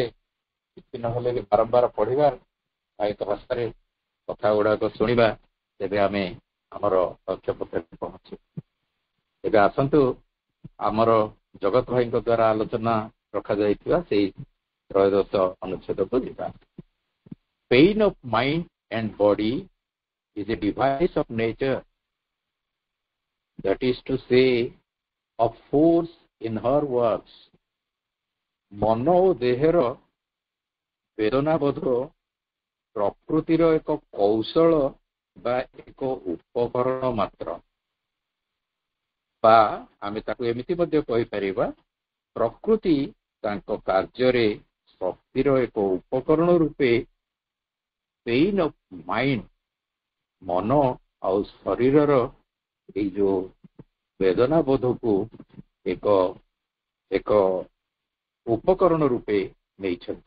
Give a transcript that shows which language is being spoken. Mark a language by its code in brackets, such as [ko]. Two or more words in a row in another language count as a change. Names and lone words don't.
[or] କିଛି ନହେଲେ ବି ବାରମ୍ବାର ପଢିବା ସାହିତ୍ୟ ଭାଷାରେ କଥା ଗୁଡାକ ଶୁଣିବା, ତେବେ ଆମେ ଆମର ଲକ୍ଷ୍ୟ ପଥରେ ପହଞ୍ଚିବୁ। ଏବେ ଆସନ୍ତୁ ଆମର ଜଗତ ଭାଇଙ୍କ ଦ୍ୱାରା ଆଲୋଚନା ରଖାଯାଇଥିବା ସେଇ ତ୍ରୟୋଦଶ ଅନୁଚ୍ଛେଦକୁ ଯିବା। [en] Pain of mind and body is a device of nature, that is to say, of force in her works. [or] ମନ ଓ ଦେହର ବେଦନାବୋଧ ପ୍ରକୃତିର ଏକ କୌଶଳ ବା ଏକ ଉପକରଣ ମାତ୍ର, ବା ଆମେ ତାକୁ ଏମିତି ମଧ୍ୟ କହିପାରିବା ପ୍ରକୃତି ତାଙ୍କ କାର୍ଯ୍ୟରେ ଶକ୍ତିର ଏକ ଉପକରଣ ରୂପେ [en] pain of mind, [or] ମନ ଆଉ ଶରୀରର ଏଇ ଯୋଉ ବେଦନାବୋଧକୁ ଏକ ଏକ ଉପକରଣ ରୂପେ ନେଇଛନ୍ତି।